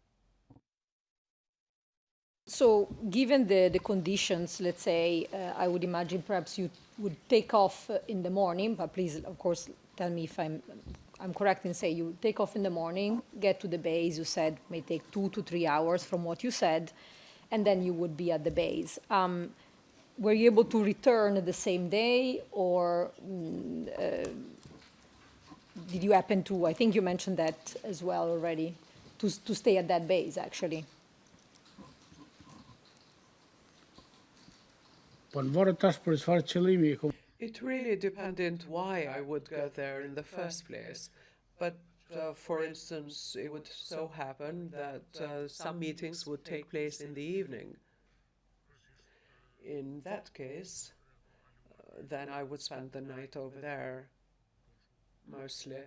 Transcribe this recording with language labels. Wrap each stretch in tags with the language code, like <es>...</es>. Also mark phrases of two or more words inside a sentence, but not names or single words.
<en>So given the conditions, let's say, I would imagine perhaps you would take off in the morning, but please, of course, tell me if I'm correct in saying you take off in the morning, get to the base, you said may take 2 to 3 hours from what you said, and then you would be at the base. Were you able to return the same day, or did you happen to, I think you mentioned that as well already, to stay at that base, actually?</en> <sq>po në varet tash për çfarë qëllimi i kom.</sq> <en>It really depended why I would go there in the first place. But for instance, it would so happen that some meetings would take place in the evening. In that case, then I would spend the night over there, mostly.</en>